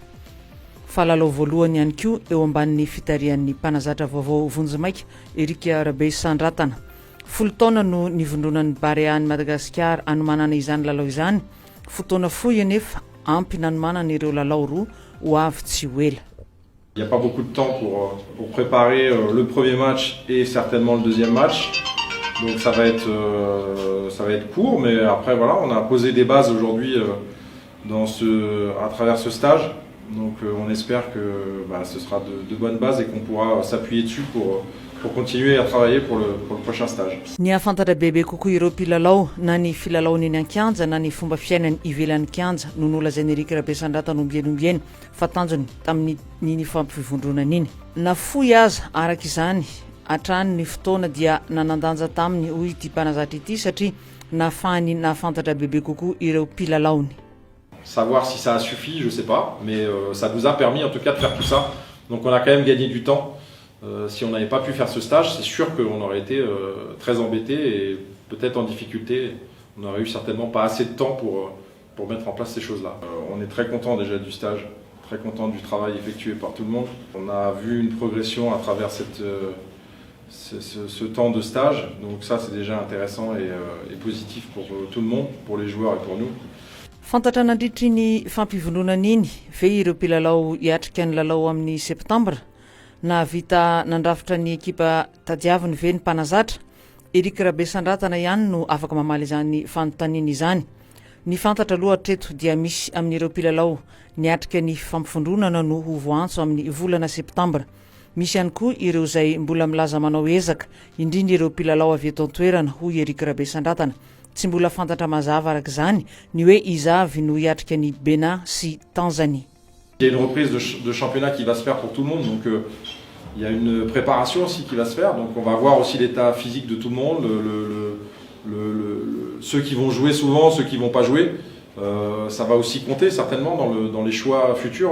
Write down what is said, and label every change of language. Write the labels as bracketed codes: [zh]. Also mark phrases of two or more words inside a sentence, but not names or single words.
[mg] Fa lalao voalohany ihany koa eo ambanin'ny fitarian'ny mpanazatra vaovao vonjimaika Eric Rabesandratana. 10 taona no nivondronan'ny Barean'i Madagasikara anomanana izany lalao izany. Fotoana fohy anefa ampy nanomanana ireo lalao roa ho avy tsy ho ela. [fr] Il n'y a pas beaucoup de temps pour préparer le premier match et certainement le deuxième match. Donc ça va être court, mais après voilà, on a posé des bases aujourd'hui à travers ce stage. Donc on espère que ce sera de bonnes bases et qu'on pourra s'appuyer dessus pour continuer à travailler pour le prochain stage. [mg] Ny afantatra bebe kokoa ireo mpilalao na ny filalaony eny an-kianja na ny fomba fiainany ivelan'ny kianja no nolazain'i Eric Rabesandratana ombieny fa tanjony tamin'ny fampivondronana iny. Nafoy aza araka izany hatrany ny fotoana dia nanandanja taminy hoy ity mpanazatra ity satria nafahany nafantatra bebe kokoa ireo mpilalaony. [fr] Savoir si ça a suffi, je ne sais pas, mais ça nous a permis en tout cas de faire tout ça. Donc on a quand même gagné du temps. Si on n'avait pas pu faire ce stage, c'est sûr qu'on aurait été très embêté et peut-être en difficulté. On n'aurait eu certainement pas assez de temps pour mettre en place ces choses-là. On est très content déjà du stage, très content du travail effectué par tout le monde. On a vu une progression à travers ce temps de stage, donc ça c'est déjà intéressant et positif pour tout le monde, pour les joueurs et pour nous. [mg] Fantatra nandritry ny fampivondronana iny ve ireo mpilalao hiatrika ny lalao amin'ny septambra na vita nandrafitra ny ekipa tadiaviny ve ny mpanazatra. Eric Rabesandratana ihany no afaka mamaly izany fanontaniana izany. Ny fantatra aloha teto dia misy amin'ireo mpilalao niatrika ny fampivondronana no ho voantso amin'ny volana septambra. Misy ihany koa ireo izay mbola milaza manao ezaka indrindra ireo mpilalao avy eto an-toerana hoy Eric Rabesandratana. Tsy mbola fantatra mazava araka izany ny hoe iza avy no hiatrika ny Bénin sy Tanzanie. [fr] Il y a une reprise de championnat qui va se faire pour tout le monde, donc il y a une préparation aussi qui va se faire. Donc on va voir aussi l'état physique de tout le monde, ceux qui vont jouer souvent, ceux qui ne vont pas jouer. Ça va aussi compter certainement dans les choix futurs.